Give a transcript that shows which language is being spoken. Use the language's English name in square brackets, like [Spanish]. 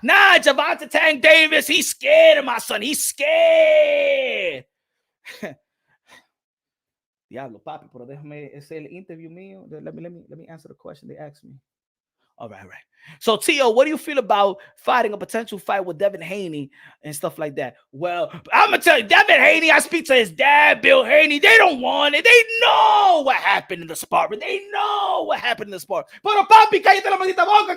[English] Nah, Gervonta Tank Davis, he's scared of my son. He's scared. [Spanish] Diablo, papi, pero déjame hacer el interview mío. [English] Let me answer the question they asked me. All right. So, Teo, what do you feel about fighting a potential fight with Devin Haney and stuff like that? Well, I'm going to tell you, Devin Haney, I speak to his dad, Bill Haney. They don't want it. They know what happened in the sparring. [Spanish] Pero, papi, cállate la maldita boca.